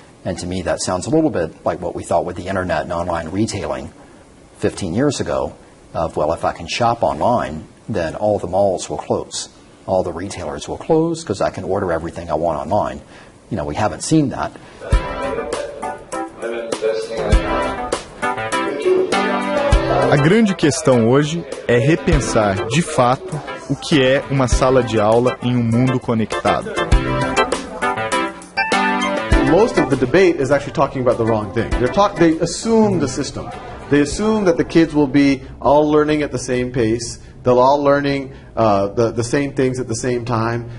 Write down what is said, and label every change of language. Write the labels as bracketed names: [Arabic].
[English] And to me, that sounds a little bit like what we thought with the internet and online retailing 15 years ago, of, well, if I can shop online, then all the malls will close. All the retailers will close because I can order everything I want online. You know, we haven't seen that. [Portuguese] A grande questão hoje é repensar, de fato, o que é uma sala de aula em um mundo conectado. [English] Most of the debate is actually talking about the wrong thing. They assume the system. They assume that the kids will be all learning at the same pace. They'll all learning the same things at the same time.